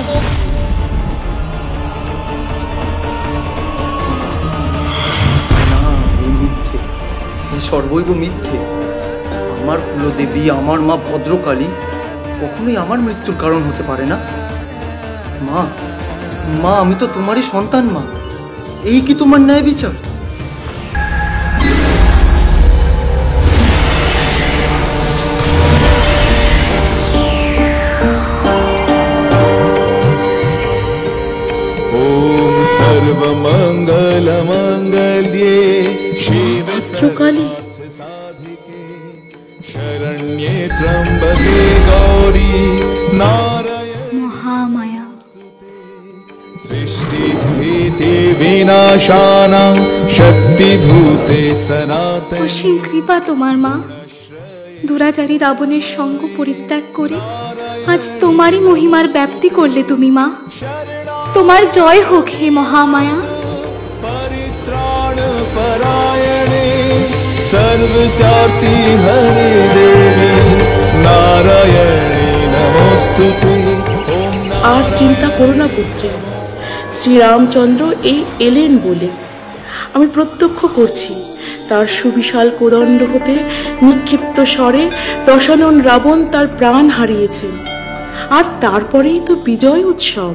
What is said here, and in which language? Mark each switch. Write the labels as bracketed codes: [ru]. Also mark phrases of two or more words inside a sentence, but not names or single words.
[bn] মিথ্যে, এই সর্বৈব মিথ্যে। আমার কুলদেবী, আমার মা ভদ্রকালী কখনোই আমার মৃত্যুর কারণ হতে পারে না। মা, মা, আমি তো তোমারই সন্তান মা। এই কি তোমার ন্যায় বিচার? [sa] ओम सर्वमंगल मंगल्ये शिव ভদ্রকালী, शरण्ये त्र्यंबके गौरी नारायण মহামায়া, सृष्टि स्थिति विनाशानां शक्तिभूते सनातन। [bn] অসীম কৃপা তোমার মা। দুরাচারী রাবণের সঙ্গ পরিত্যাগ করে আজ তোমারই মহিমার ব্যাপ্তি করলে তুমি মা। তোমার জয় হোক হে মহামায়া। [sa] परित्राण परायणे सर्वस्यार्ति हरे देवी नारायणे नमोस्तुते। [bn] আর চিন্তা করো না পুত্রী, শ্রীরামচন্দ্র এই এলেন বলে। আমি প্রত্যক্ষ করছি তার সুবিশাল কোদণ্ড হতে নিক্ষিপ্ত স্বরে দশানন রাবণ তার প্রাণ হারিয়েছেন। আর তারপরেই তো বিজয় উৎসব।